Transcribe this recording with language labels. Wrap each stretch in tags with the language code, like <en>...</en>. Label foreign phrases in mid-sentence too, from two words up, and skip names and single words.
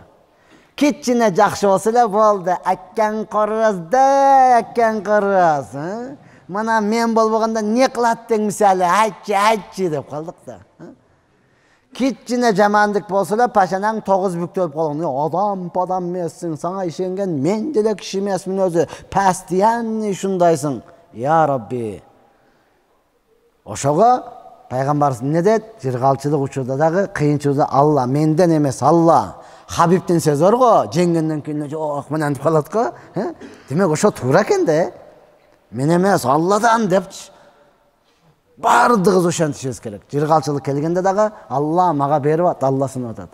<ky>Кичине жакшы болсо эле болду, аккан корос. Мына мен болбогондо не кылат дең мисалы, айтчы деп калдык да. Кичине жамандык болсо эле пашанаң 9 бүктөлүп калган. Адам эмессиң, сага ишенген мен деле киши эмесмин өзү. Постоянный ушундайсың.</ky> <ar>يا ربي.</ar> <ky>Ошого Пайгамбарыбыз эмне дейт? Жыргалчылык учурда дагы, кыйынчылыкта Алла менден эмес, Алла. Хабибтин сөзү бар го, жеңгенден кийин жок менен деп калат го. Демек ошо туура экен да. Мен эмес, Алладан депчи. Бардыгыбыз ошентишибиз керек. Жыргалчылык келгенде дагы Алла мага берип атат, Алла сынап атат.</ky>